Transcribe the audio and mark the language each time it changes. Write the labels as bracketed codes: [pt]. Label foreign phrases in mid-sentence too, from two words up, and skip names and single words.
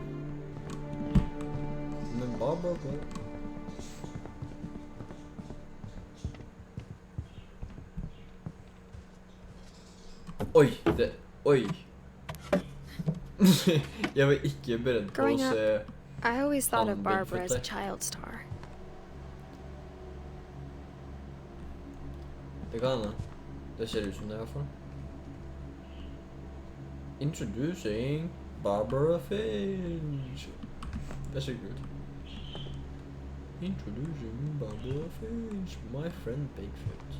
[no] Men Barbara. Oi. Jeg var ikke beredt på å [en] Growing [no] se [en] up, I always thought of [no] Han [en] Barbara as a Bigfoot. child star. [no] Det kan hende. Det ser ut som det i hvert fall. Introducing Barbara Finch. Det er så kult. [en] Introducing Barbara Finch, my friend Bigfoot.